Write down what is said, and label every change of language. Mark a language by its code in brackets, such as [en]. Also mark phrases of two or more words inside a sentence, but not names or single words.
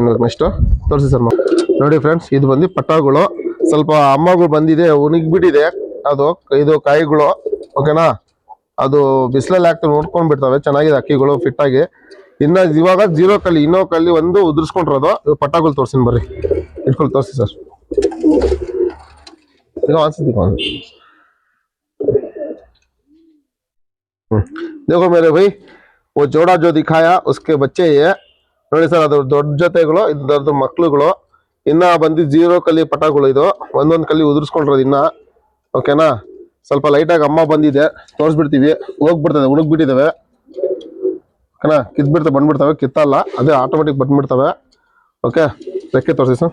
[kn] ನೆಕ್ಸ್ಟ್ ತೋರಿಸಿ ಸರ್. ನೋಡಿ ಫ್ರೆಂಡ್ಸ್, ಇದು ಬಂದು ಪಟ್ಟಗಳು. ಸ್ವಲ್ಪ ಅಮ್ಮಗಳು ಬಂದಿದೆ, ಉಣಗಿಬಿಟ್ಟಿದೆ ಅದು. ಇದು ಕಾಯಿಗಳು. ಓಕೆನಾ, ಅದು ಬಿಸಿಲಲ್ಲಿ ಹಾಕ್ತಾರೆ, ನೋಡ್ಕೊಂಡ್ ಬಿಡ್ತವೆ. ಚೆನ್ನಾಗಿದೆ ಅಕ್ಕಿಗಳು, ಫಿಟ್ ಆಗಿ. ಇವಾಗ 0 ಕಲ್ಲಿ, ಇನ್ನೋ ಕಲ್ಲಿ ಒಂದು ಉದುರಿಸ್ಕೊಂಡಿರೋದು. ಪಟ್ಟಗಳು ತೋರಿಸ್ತೀನಿ ಬರ್ರಿ, ಇಟ್ಕೊಂಡು ತೋರಿಸಿ ಸರ್. [hi] देखो मेरे भाई, वो जोड़ा जो दिखाया उसके बच्चे ये [kn] ನೋಡಿ ಸರ್. ಅದ್ರ ದೊಡ್ಡ ಜೊತೆಗಳು, ಇದ್ರದ್ದು ಮಕ್ಳುಗಳು. ಇನ್ನ ಬಂದು 0 ಕಲ್ಲಿ ಪಟಗಳು. ಇದು ಒಂದೊಂದ್ ಕಲ್ಲಿ ಉದುರಿಸ್ಕೊಂಡಿರೋದು ಇನ್ನ. ಓಕೆನಾ, ಸ್ವಲ್ಪ ಲೈಟಾಗಿ ಅಮ್ಮ ಬಂದಿದೆ, ತೋರಿಸ್ಬಿಡ್ತೀವಿ. ಹೋಗ್ಬಿಡ್ತದೆ, ಉಣಗ್ಬಿಟ್ಟಿದ್ದಾವೆ. ಓಕೆನಾ, ಕಿತ್ಬಿಡ್ತವೆ, ಬಂದ್ಬಿಡ್ತವೆ. ಕಿತ್ತಲ್ಲ, ಅದೇ ಆಟೋಮೆಟಿಕ್ ಬಂದ್ಬಿಡ್ತವೆ. ಓಕೆ, ರೆಕ್ಕೆ ತೋರಿಸಿ ಸರ್.